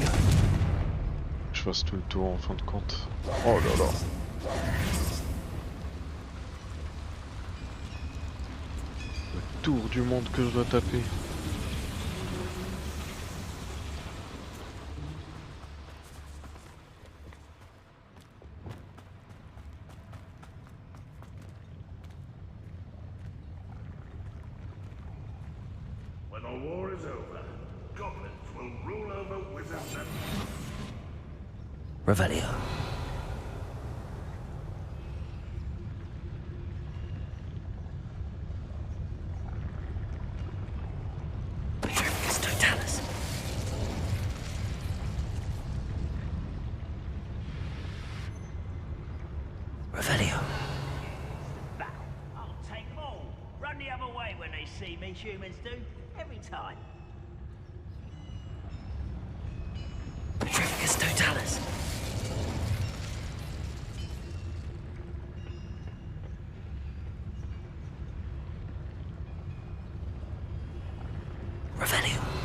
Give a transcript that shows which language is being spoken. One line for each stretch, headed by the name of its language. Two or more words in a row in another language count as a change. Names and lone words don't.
French: Je fasse tout le tour en fin de compte. Oh là là. Le tour du monde que je dois taper.
English: When the war is over, goblins will rule over wizards and... Revelio. Petrificus totalis. Revelio. I'll take them all. Run the other way when they see me, humans do. Every time. Petrificus totalis. Revelio.